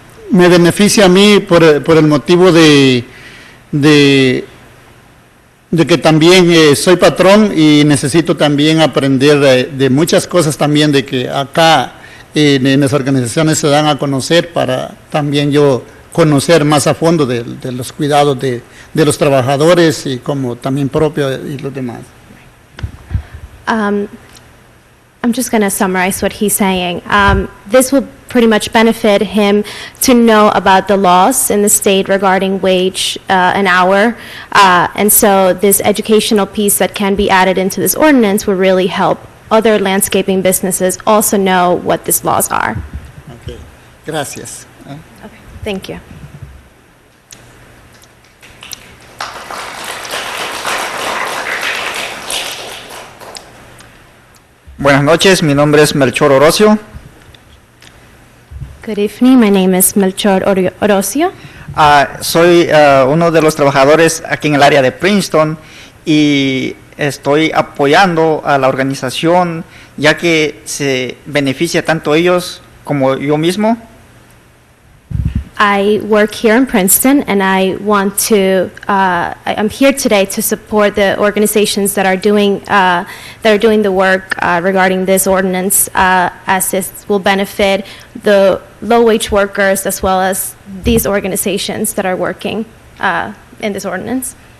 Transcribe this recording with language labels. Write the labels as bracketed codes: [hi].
[es] Me beneficia a mí por el motivo de que también soy patrón y necesito también aprender de muchas cosas también de que acá en las organizaciones se dan a conocer para también yo conocer más a fondo de los cuidados de los trabajadores y como también propio y los demás. [en] I'm just going to summarize what he's saying. This will pretty much benefit him to know about the laws in the state regarding wage an hour. And so this educational piece that can be added into this ordinance will really help other landscaping businesses also know what these laws are. [es] Okay. Gracias. [en] Okay. Thank you. [es] Buenas noches, mi nombre es Melchor Orozio. [en] Good evening, my name is Melchor Orozio. [es] Soy uno de los trabajadores aquí en el área de Princeton y estoy apoyando a la organización ya que se beneficia tanto ellos como yo mismo. [en] I work here in Princeton, and I want to. I'm here today to support the organizations that are doing the work regarding this ordinance, as this will benefit the low-wage workers as well as these organizations that are working in this ordinance.